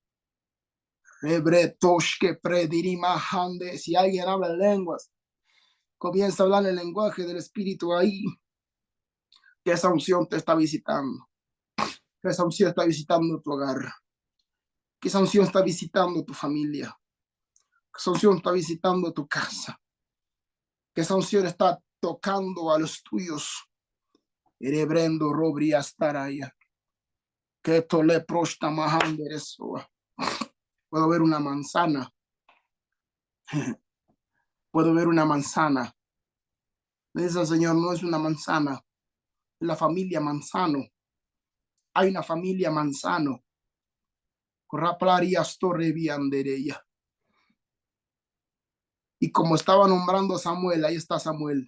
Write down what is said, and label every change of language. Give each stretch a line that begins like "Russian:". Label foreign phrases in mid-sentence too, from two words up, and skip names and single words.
Spanish: Si alguien habla en lenguas, comienza a hablar el lenguaje del Espíritu ahí, que esa unción te está visitando, que esa unción está visitando tu hogar, que esa unción está visitando tu familia, que esa unción está visitando tu casa, que esa unción está tocando a los tuyos. Erebrendo robrias taraya, que esto le prosta majando eso. Puedo ver una manzana, puedo ver una manzana. Dice el Señor, no es una manzana, es la familia Manzano. Hay una familia Manzano. Y como estaba nombrando a Samuel, ahí está Samuel.